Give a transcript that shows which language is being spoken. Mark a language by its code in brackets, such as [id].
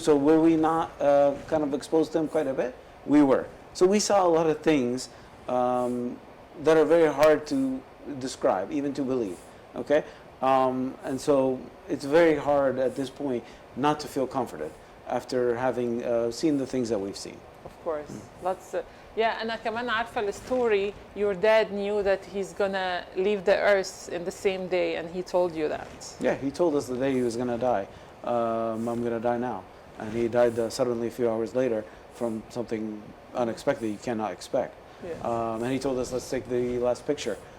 [en] So were we not kind of exposed to him quite a bit? We were. So we saw a lot of things that are very hard to describe, even to believe, okay? And so it's very hard at this point not to feel comforted after having seen the things that we've seen. Of course. Lots. [ar] Yeah, أنا كمان عارفة الstory. [en] Your dad knew that he's gonna leave the earth in the same day, and he told you that. Yeah, he told us the day he was gonna die. I'm gonna die now, and he died suddenly a few hours later from something unexpected you cannot expect. Yes. And he told us, let's take the last picture.